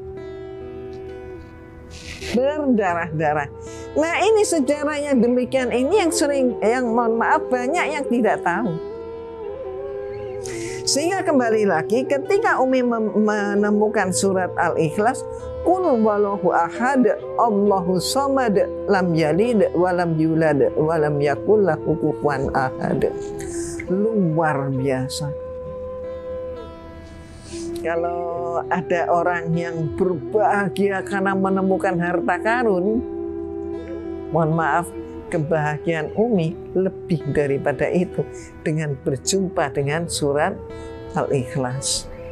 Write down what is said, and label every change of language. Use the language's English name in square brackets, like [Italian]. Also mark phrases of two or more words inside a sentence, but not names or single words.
[Indonesian] Berdarah-darah. Nah ini sejarahnya demikian, ini yang mohon maaf banyak yang tidak tahu. Sehingga kembali lagi ketika Umi menemukan surat Al-Ikhlas, [Arabic] قل هو الله أحد الله الصمد لم يلد ولم يولد ولم يكن له كفوا أحد. [Indonesian] Luar biasa. Kalau ada orang yang berbahagia karena menemukan harta karun, mohon maaf, kebahagiaan Umi lebih daripada itu dengan berjumpa dengan surat Al-Ikhlas.